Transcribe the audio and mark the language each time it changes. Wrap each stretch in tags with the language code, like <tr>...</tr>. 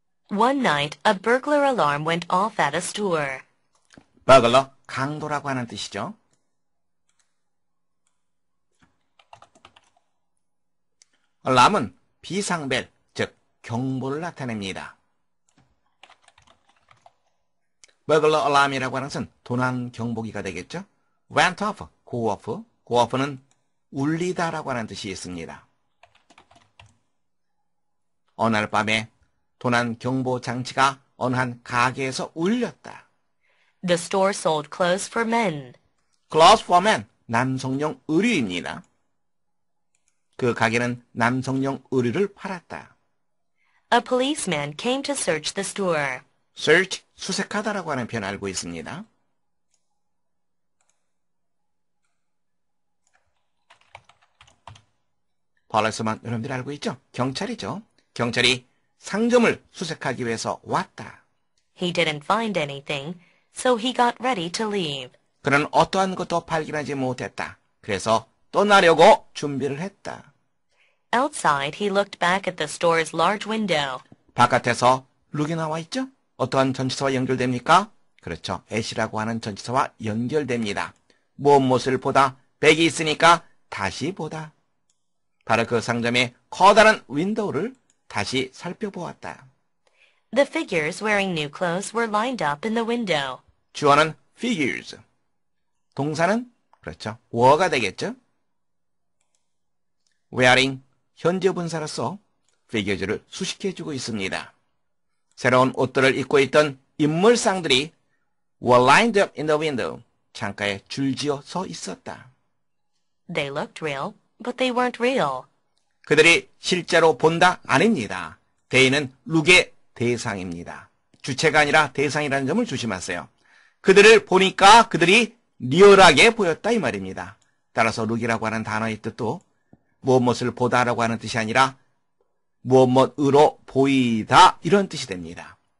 <en>One night, a burglar alarm went off at a store.</en> <ko>burglar, 강도라고 하는 뜻이죠. alarm은 비상벨, 즉 경보를 나타냅니다. burglar alarm이라고 하는 것은 도난 경보기가 되겠죠. went off, go off는 울리다라고 하는 뜻이 있습니다. 어느 날 밤에 도난 경보 장치가 어느 한 가게에서 울렸다.</ko> <en>The store sold clothes for men. clothes for men,</en> <ko>남성용 의류입니다. 그 가게는 남성용 의류를 팔았다.</ko> <en>A policeman came to search the store.</en> <ko>search, 수색하다라고 하는 표현 알고 있습니다. 폴리스만 여러분들이 알고 있죠? 경찰이죠. 경찰이 상점을 수색하기 위해서 왔다.</ko> <en>He didn't find anything, so he got ready to leave.</en> <ko>그는 어떠한 것도 발견하지 못했다. 그래서 떠나려고 준비를 했다.</ko> <en>Outside, he looked back at the store's large window.</en> <ko>바깥에서 룩이 나와 있죠? 어떠한 전치사와 연결됩니까? 그렇죠. at이라고 하는 전치사와 연결됩니다. 무엇을 보다? 백이 있으니까 다시 보다. 바로 그 상점의 커다란 윈도우를 다시 살펴보았다.</ko> <en>The figures wearing new clothes were lined up in the window.</en> <ko>주어는 figures. 동사는 그렇죠. were가 되겠죠. wearing 현재 분사로서 피규어즈를 수식해주고 있습니다. 새로운 옷들을 입고 있던 인물상들이</ko> <en>were lined up in the window.</en> <ko>창가에 줄지어 서 있었다.</ko> <en>They looked real, but they weren't real.</en> <ko>그들이 실제로 본다? 아닙니다. they는 룩의 대상입니다. 주체가 아니라 대상이라는 점을 조심하세요. 그들을 보니까 그들이 리얼하게 보였다 이 말입니다. 따라서 룩이라고 하는 단어의 뜻도 무엇을 보다라고 하는 뜻이 아니라 무엇으로 보이다 이런 뜻이 됩니다.</ko>